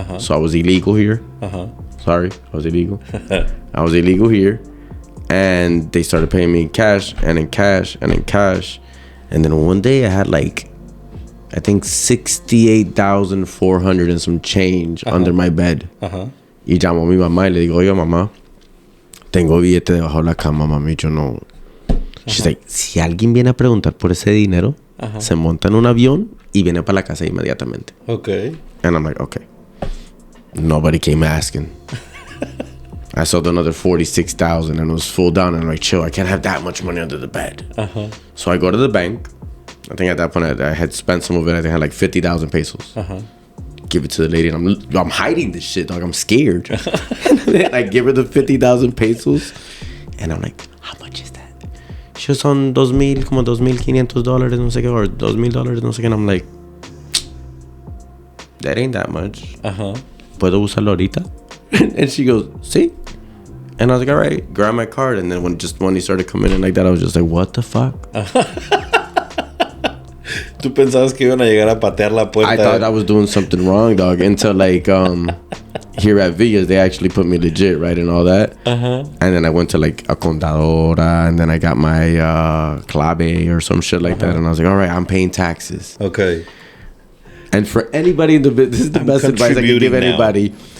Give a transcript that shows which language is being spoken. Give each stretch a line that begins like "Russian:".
English: So I was illegal here. Sorry, I was illegal. I was illegal here. And they started paying me in cash and in cash and in cash. And then one day I had like, I think 68,400 and some change under my bed.
Spanish: Y llamó a mi mamá y le digo, oiga, mamá, tengo billete debajo de la cama, mami, yo no.
English: She's like,
Spanish: si alguien viene a preguntar por ese dinero, se monta en un avión y viene para la casa inmediatamente.
English: Okay. And I'm like, okay. Nobody came asking. I sold another 46,000 and it was full down. And I'm like, chill, I can't have that much money under the bed. So I go to the bank. I think at that point I had spent some of it. I think I had like 50,000 pesos. Give it to the lady, and I'm hiding this shit, dog. I'm scared. And then I give her the 50,000 pesos, and I'm like, how much is that? She was on $2,500,
Spanish: no sé qué,
English: or $2,000, no sé qué. And I'm like, that ain't that much.
Spanish: ¿Puedo usarlo ahorita?
English: And she goes,
Spanish: sí.
English: And I was like, all right, grab my card. And then when money started coming in like that, I was just like, what the fuck?
Spanish: Tú pensabas que iban a llegar a patear la puerta.
English: I thought I was doing something wrong, dog. Until like here at Villas, they actually put me legit, right, and all that. And then I went to like a contadora, and then I got my clave or some shit like that. And I was like, all right, I'm paying taxes. Okay. And for anybody in the business, this is the best advice I can give anybody.